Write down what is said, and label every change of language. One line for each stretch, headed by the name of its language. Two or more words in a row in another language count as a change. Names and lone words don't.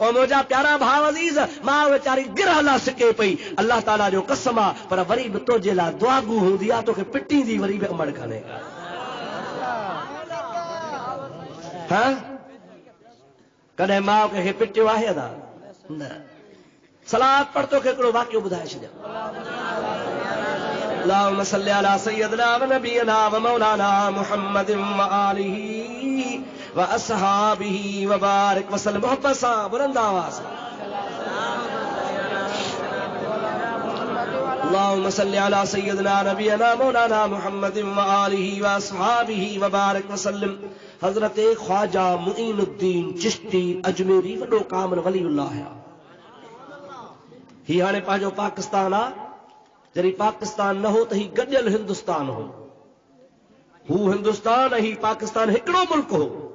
Sindhi: और मुंहिंजा प्यारा भाउ अज़ीज़, माउ वीचारी गिरह लाइ सिके पई, अल्लाह ताला जो कसम आहे, पर वरी बि तुंहिंजे लाइ दुआगू हूंदी आहे, तोखे पिटींदी वरी बि अमड़ कान्हे। कॾहिं माउ कंहिंखे पिटियो आहे अदा न? सलाद पढ़ तोखे हिकिड़ो वाक़ियो ॿुधाए छॾियां।
Arabic: اللهم صل على سيدنا ونبينا ومولانا محمد وآله وأصحابه وبارك وسلم.
Sindhi: मोहब्बत सां बुलंद आवाज़
Arabic: اللهم صل على سيدنا نبينا مولانا محمد وآله وأصحابه وبارك وسلم.
Sindhi: हज़रत ख्वाजा मुईनुद्दीन चिश्ती अजमेरी वॾो कामिल वलीउल्लाह है। ही हाणे पंहिंजो पाकिस्तान आहे, जॾहिं पाकिस्तान न हो त ही गॾियल हिंदुस्तान हो। हू हिंदुस्तान ऐं ही पाकिस्तान हिकिड़ो मुल्क हो।